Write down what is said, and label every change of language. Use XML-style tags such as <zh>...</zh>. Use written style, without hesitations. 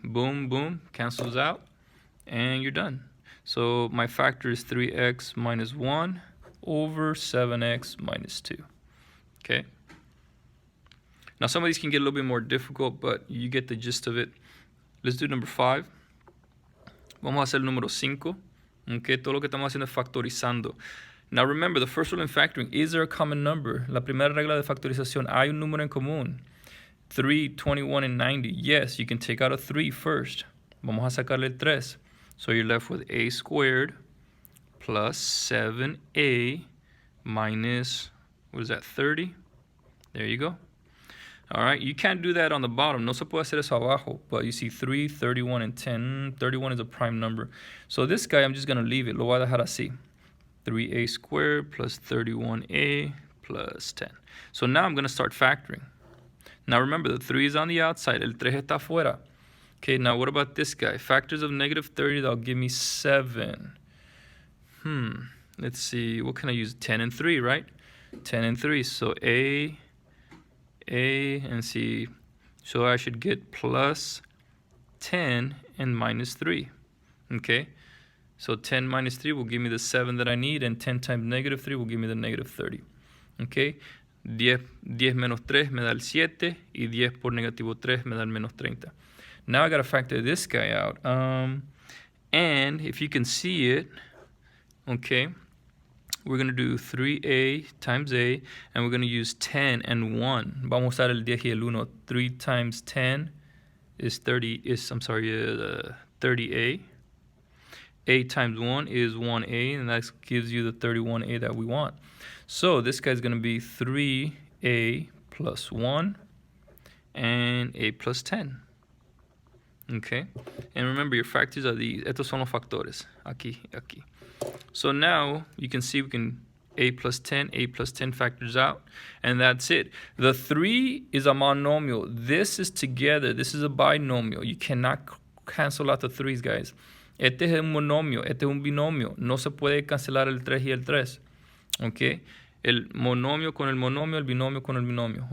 <en>Boom, boom, cancels out, and you're done. So my factor is 3x minus 1 over 7x minus 2. Okay. Now some of these can get a little bit more difficult, but you get the gist of it. Let's do number 5.</en> <es>Vamos a hacer el número 5. Okay, todo lo que estamos haciendo es factorizando.</es> <en>Now remember, the first rule in factoring, is there a common number?</en> <es>La primera regla de factorización, ¿hay un número en común?</es> <en>3, 21, and 90. Yes, you can take out a 3 first.</en> <es>Vamos a sacarle el 3.</es> <en>So you're left with a squared plus 7a minus, what is that, 30? There you go. All right, you can't do that on the bottom.</en> <es>No se puede hacer eso abajo.</es> <en>But you see 3, 31, and 10. 31 is a prime number. So this guy, I'm just going to leave it.</en> <es>Lo voy a dejar así.</es> <en>3a squared plus 31a plus 10. So now I'm going to start factoring. Now remember, the 3 is on the outside.</en> <es>El 3 está afuera.</es> <en>Okay, now what about this guy? Factors of negative 30, that'll give me 7. Let's see. What can I use? 10 and 3, right? 10 and 3. So a, and c. So I should get plus 10 and minus 3. Okay? So 10 minus 3 will give me the 7 that I need, and 10 times negative 3 will give me the negative 30. Okay?</en> <es>10 menos 3 me da el 7, y 10 por negativo 3 me da el menos 30.</es> <en>Now I got to factor this guy out. And if you can see it, okay, we're going to do 3a times a, and we're going to use 10 and 1.</en> <es>Vamos a usar el 10 y el 1.</es> <en>3 times 10 is 30a. A times 1 is 1a, and that gives you the 31a that we want. So this guy's going to be 3a plus 1 and a plus 10. Okay? And remember, your factors are these.</en> <es>Estos son los factores. Aquí, aquí.</es> <en>So now you can see we can a plus 10 factors out, and that's it. The 3 is a monomial. This is together. This is a binomial. You cannot cancel out the 3's, guys.</en> <es>Este es un monomio, este es un binomio. No se puede cancelar el 3 y el 3. Okay? El monomio con el monomio, el binomio con el binomio.</es>